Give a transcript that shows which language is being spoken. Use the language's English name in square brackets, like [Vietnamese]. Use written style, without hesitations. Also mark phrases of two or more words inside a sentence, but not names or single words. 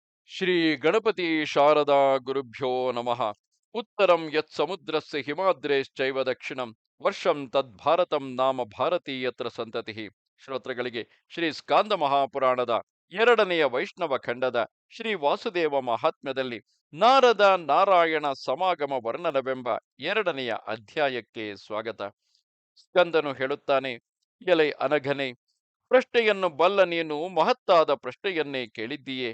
[Sanskrit] ಶ್ರೀ ಗಣಪತಿ ಶಾರದಾ ಗುರುಭ್ಯೋ ನಮಃ. ಉತ್ತರಂ ಯತ್ ಸಮುದ್ರಸ್ಯ ಹಿಮಾದ್ರೇಶ್ಚೈವ ದಕ್ಷಿಣಂ ವರ್ಷಂ ತದ್ಭಾರತಂ ನಾಮ ಭಾರತೀಯತ್ರ ಸಂತತಿ. [Kannada] ಶ್ರೋತೃಗಳಿಗೆ ಶ್ರೀ ಸ್ಕಾಂದ ಮಹಾಪುರಾಣದ ಎರಡನೆಯ ವೈಷ್ಣವ ಖಂಡದ ಶ್ರೀ ವಾಸುದೇವ ಮಹಾತ್ಮ್ಯದಲ್ಲಿ ನಾರದ ನಾರಾಯಣ ಸಮಾಗಮ ವರ್ಣನವೆಂಬ ಎರಡನೆಯ ಅಧ್ಯಾಯಕ್ಕೆ ಸ್ವಾಗತ. ಸ್ಕಂದನು ಹೇಳುತ್ತಾನೆ, ಎಲೈ ಅನಘನೆ, ಪ್ರಶ್ನೆಯನ್ನು ಬಲ್ಲ ನೀನು ಮಹತ್ತಾದ ಪ್ರಶ್ನೆಯನ್ನೇ ಕೇಳಿದ್ದೀಯೇ.